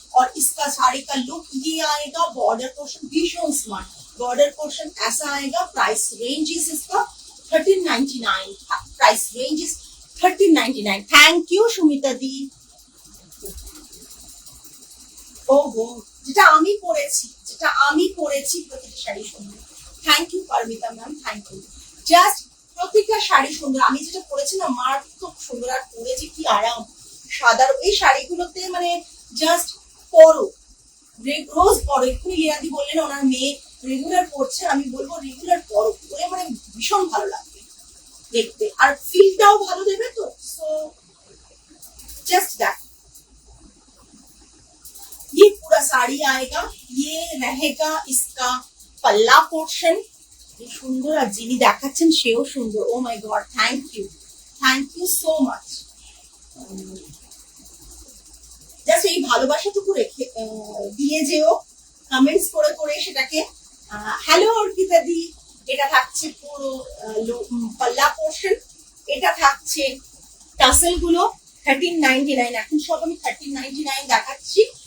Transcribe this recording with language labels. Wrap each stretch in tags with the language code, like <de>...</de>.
<hi>और इसका साड़ी का लुक ये आएगा, बॉर्डर पोर्शन भीषण स्मार्ट, बॉर्डर पोर्शन ऐसा आएगा। प्राइस रेंज इज इसका 1399, price range is 1399।</hi> <en>Thank you Sumita di.</en> <bn>ओहो, যেটা আমি পরেছি, যেটা আমি পরেছি, প্রতিটা শাড়ি সুন্দর, thank you Paromita ma'am, thank you. Just প্রতিটা শাড়ি সুন্দর, আমি যেটা পরেছি না মারাত্মক সুন্দর, আর পরেছি কি আরাম, সাদা এই শাড়িগুলোতে মানে জাস্ট পরো, রোজ পরো। এক্ষুনি লিয়াদি বললেন ওনার মেয়ে রেগুলার পরছে, আমি বলবো রেগুলার পরো, পরে মানে ভীষণ ভালো লাগবে দেখতে, আর ফিলটাও ভালো দেবে তো।</bn> <en>so just that,</en> <hi>ये पूरा साड़ी आएगा, ये रहेगा इसका पल्ला पोर्शन। ये सुंदर,</hi> <bn>আর যিনি দেখাচ্ছেন সেও সুন্দর। ও মাই god, thank you so much. Just এই ভালোবাসাটুকু রেখে দিয়ে যেও, কমেন্টস করে করে সেটাকে। হ্যালো অর্পিতা দি, এটা থাকছে পুরো পাল্লা পোর্শন, এটা থাকছে টাসেল গুলো 1399, এখন সব আমি 1399 দেখাচ্ছি।</bn>